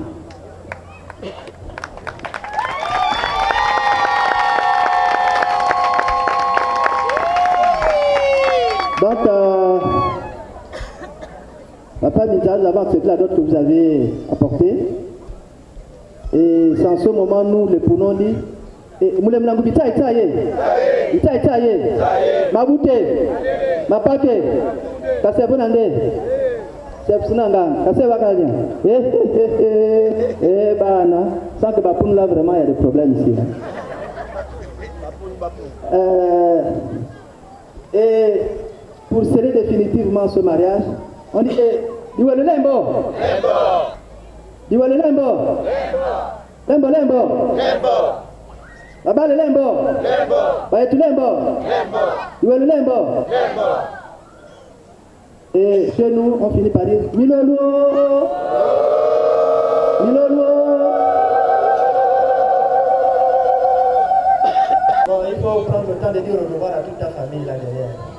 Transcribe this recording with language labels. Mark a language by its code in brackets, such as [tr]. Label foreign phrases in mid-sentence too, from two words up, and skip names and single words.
[fr] Donc, Papa Nita, nous avons accepté la dot que vous avez apportée. Et c'est en ce moment, nous les pouvons dire. Moulem Langu Bita Itaye, Mabute, Mapake, Kasebunande, Sepsunanga, Kasebakalia. Bana, sans que Bapoun là vraiment il y a des problèmes ici. Et pour sceller définitivement ce mariage, on dit Diwale Lembo, Diwale Lembo, Lembo, Lembo, Baba le Lembo, Lembo, Bayetu Lembo, Lembo, Iwelu Lembo, Lembo. Et chez nous, on finit par dire Milolo. Milolo. Bon, il faut prendre le temps de dire au revoir à toute ta famille là derrière.